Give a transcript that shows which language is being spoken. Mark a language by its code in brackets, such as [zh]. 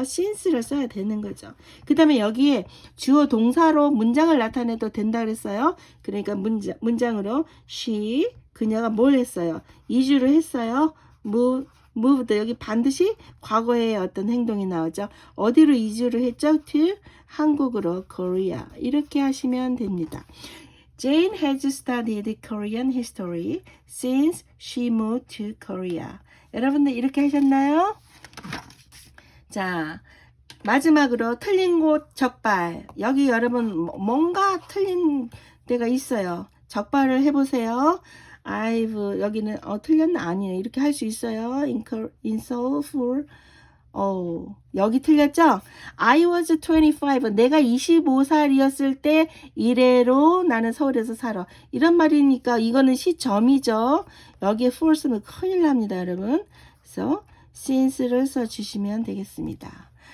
[ko] since를 써야 되는 거죠. 그 다음에 여기에 주어 동사로 문장을 나타내도 된다 그랬어요. 그러니까 문장으로 she, 그녀가 뭘 했어요? 이주를 했어요. moved, 여기 반드시 과거의 어떤 행동이 나오죠. 어디로 이주를 했죠? to 한국으로 Korea. 이렇게 하시면 됩니다. [en] Jane has studied Korean history since she moved to Korea. [ko] 여러분들 이렇게 하셨나요? 자, 마지막으로 틀린 곳 적발. 여기 여러분 뭔가 틀린 데가 있어요. 적발을 해보세요. I've, 여기는 틀렸나? 아니에요. 이렇게 할 수 있어요. [en] In Seoul for [ko] 여기 틀렸죠? [en] I was 25. [ko] 내가 25살이었을 때 이래로 나는 서울에서 살아. 이런 말이니까 이거는 시점이죠. 여기에 for 쓰면 큰일 납니다, 여러분. 그래서 since를 써주시면 되겠습니다.